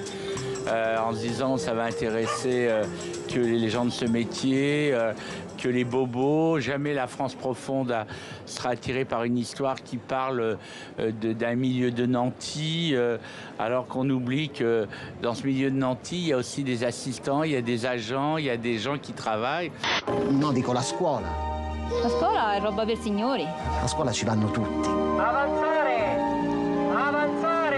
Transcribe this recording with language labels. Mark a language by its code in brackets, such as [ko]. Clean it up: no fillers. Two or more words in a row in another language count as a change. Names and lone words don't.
[fr] En se disant ça va intéresser que les gens de ce métier, que les bobos. Jamais la France profonde sera attirée par une histoire qui parle d'un milieu de nantis, alors qu'on oublie que dans ce milieu de nantis, il y a aussi des assistants, il y a des agents, il y a des gens qui travaillent. [it] Non, dico la scuola. La scuola è roba per signori. A scuola ci vanno tutti. Avanzare! Avanzare!